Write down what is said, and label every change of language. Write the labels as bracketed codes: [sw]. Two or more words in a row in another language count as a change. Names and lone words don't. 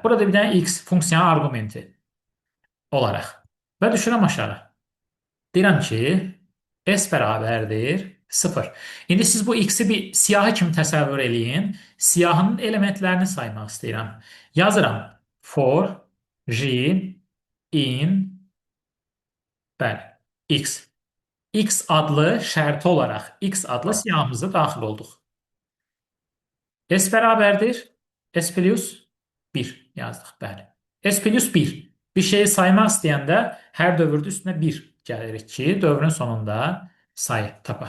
[az] Burada bir dənə x funksiyanın arqumenti olaraq. Və düşürəm aşağı. Deyirəm ki, s bərabərdir 0. İndi siz bu x-i bir siyahı kimi təsəvvür eləyin. Siyahının elementlərini saymaq istəyirəm. Yazıram [en] for j in [az] bəli, x. X adlı şərti olaraq x adlı siyahımıza daxil olduq. S bərabərdir s plus 1 yazdıq, bəli. S plus 1. Bir şeyi saymaq istəyəndə hər dövrdə üstünə 1 gəlirik ki, dövrün sonunda sayı tapaq.